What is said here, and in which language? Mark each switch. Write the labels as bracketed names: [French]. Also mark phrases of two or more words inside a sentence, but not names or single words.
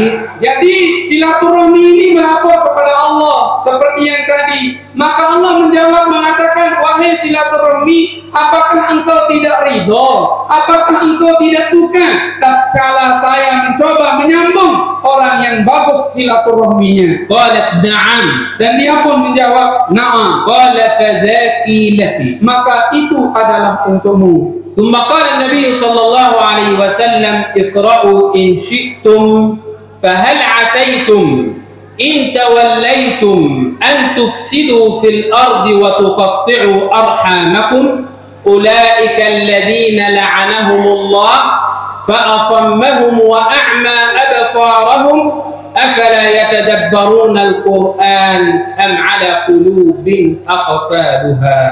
[Indonesian] Jadi silaturahmi ini melapor kepada Allah seperti yang tadi. Maka Allah menjawab mengatakan, wahai silaturahmi, apakah engkau tidak ridho? Apakah engkau tidak suka tatkala saya mencoba menyambung orang yang bagus silaturahminya? [Arabic] قالت نعم. [Indonesian] Dan dia pun menjawab, na'am. [Arabic] قال فذاك لك. [Indonesian] Maka itu adalah untukmu. [Arabic] ثم قال النبي صلى الله عليه وسلم اقرأوا إن شئتم فهل عسيتم إن توليتم أن تفسدوا في الأرض وتقطعوا أرحامكم أولئك الذين لعنهم الله فأصمهم وأعمى أبصارهم أفلا يتدبرون القرآن أم على قلوب أقفالها.